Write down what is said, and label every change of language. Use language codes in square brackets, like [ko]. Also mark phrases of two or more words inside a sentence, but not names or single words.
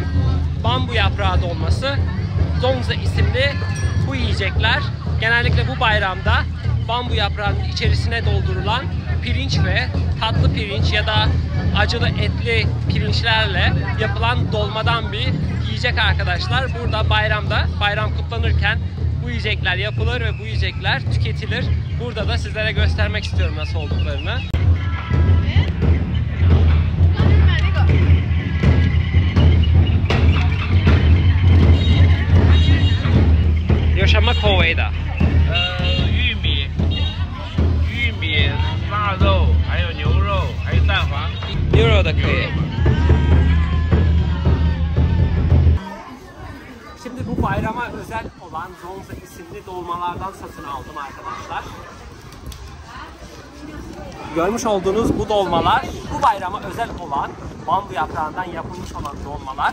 [tr] Bambu yaprağı dolması, Zongzi isimli bu yiyecekler genellikle bu bayramda bambu yaprağının içerisine doldurulan pirinç ve tatlı pirinç ya da acılı etli pirinçlerle yapılan dolmadan bir yiyecek arkadaşlar. Burada bayramda, bayram kutlanırken bu yiyecekler yapılır ve bu yiyecekler tüketilir. Burada da sizlere göstermek istiyorum nasıl olduklarını. [zh] 有什么口味的？玉米、腊肉，还有牛肉，还有蛋黄。牛肉的可以。 [tr] Şimdi bu bayrama özel olan Zongzi isimli dolmalardan satın aldım arkadaşlar. Görmüş olduğunuz bu dolmalar, bu bayrama özel olan bambu yaprağından yapılmış olan dolmalar.